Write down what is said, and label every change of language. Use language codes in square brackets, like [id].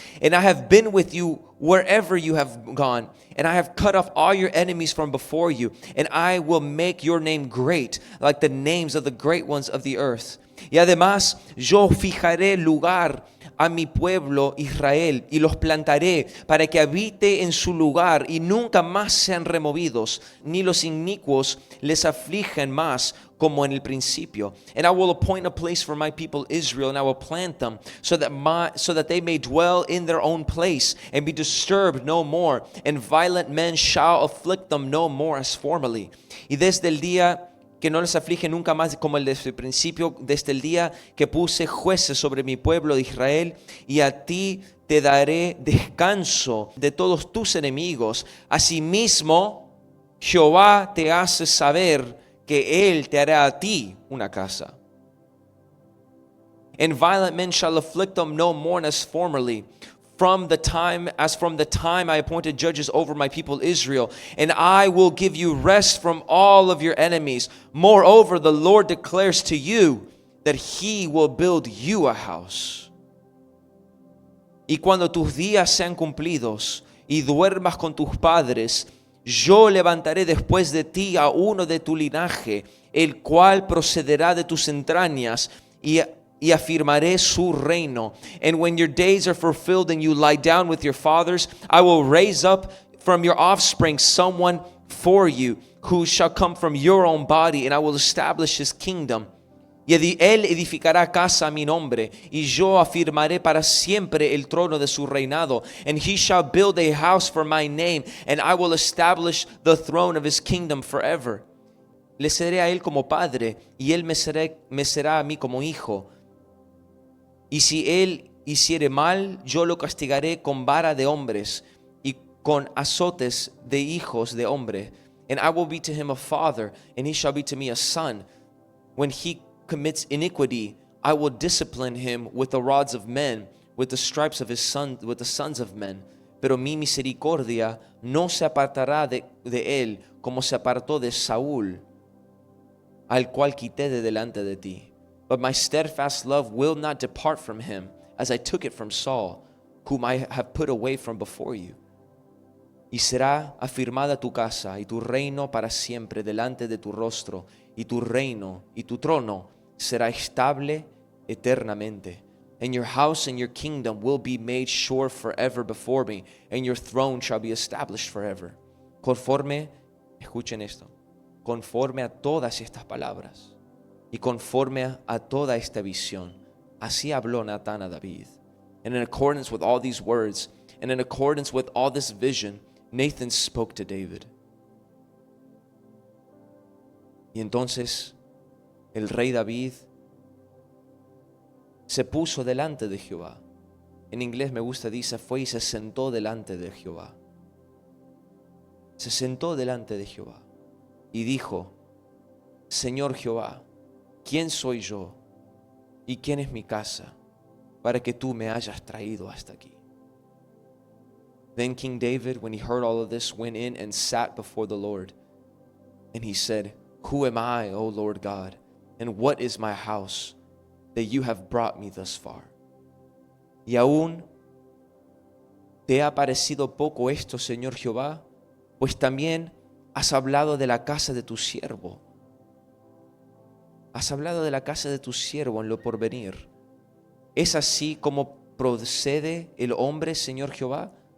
[en] And I have been with you wherever you have gone, and I have cut off all your enemies from before you, and I will make your name great, like the names of the great ones of the earth. [es] Y además yo fijaré lugar a mi pueblo Israel y los plantaré para que habite en su lugar y nunca más sean removidos, ni los inicuos les afligen más como en el principio. [en] And I will appoint a place for my people Israel, and I will plant them so that they may dwell in their own place and be disturbed no more, and violent men shall afflict them no more as formerly. [es] Y desde el día que no les aflige nunca más como el desde el principio, desde el día que puse jueces sobre mi pueblo de Israel, y a ti te daré descanso de todos tus enemigos. Asimismo, Jehová te hace saber que Él te hará a ti una casa. [en] And violent men shall afflict them no more as formerly, from the time I appointed judges over my people Israel, and I will give you rest from all of your enemies. Moreover, the Lord declares to you that He will build you a house. [es] Y cuando tus días sean cumplidos y duermas con tus padres, yo levantaré después de ti a uno de tu linaje, el cual procederá de tus entrañas, y afirmaré su reino. [en] And when your days are fulfilled and you lie down with your fathers, I will raise up from your offspring someone for you, who shall come from your own body, and I will establish his kingdom. [es] Y él edificará casa a mi nombre, y yo afirmaré para siempre el trono de su reinado. [en] And he shall build a house for my name, and I will establish the throne of his kingdom forever. [es] Le seré a él como padre, y él me será a mí como hijo. Y si él hiciere mal, yo lo castigaré con vara de hombres y con azotes de hijos de hombre. [en] And I will be to him a father, and he shall be to me a son. When he commits iniquity, I will discipline him with the rods of men, with the stripes of his son, with the sons of men. [es] Pero mi misericordia no se apartará de él, como se apartó de Saúl, al cual quité de delante de ti. [en] But my steadfast love will not depart from him, as I took it from Saul, whom I have put away from before you. [es] Y será afirmada tu casa y tu reino para siempre delante de tu rostro, y tu reino y tu trono será estable eternamente. [en] And your house and your kingdom will be made sure forever before me, and your throne shall be established forever. [es] Conforme, escuchen esto, conforme a todas estas palabras y conforme a toda esta visión, así habló Natán a David. [en] And in accordance with all these words, and in accordance with all this vision, Nathan spoke to David. [es] Y entonces el rey David se puso delante de Jehová. En inglés me gusta, dice, fue y se sentó delante de Jehová. Se sentó delante de Jehová y dijo: Señor Jehová, ¿quién soy yo y quién es mi casa para que tú me hayas traído hasta aquí? [en] Then King David, when he heard all of this, went in and sat before the Lord. And he said, Who am I, O Lord God, and what is my house that you have brought me thus far? [es] Y aún te ha parecido poco esto, Señor Jehová, pues también has hablado de la casa de tu siervo. Has hablado de la casa de tu siervo en lo porvenir. ¿Es así como procede el hombre, Señor Jehová?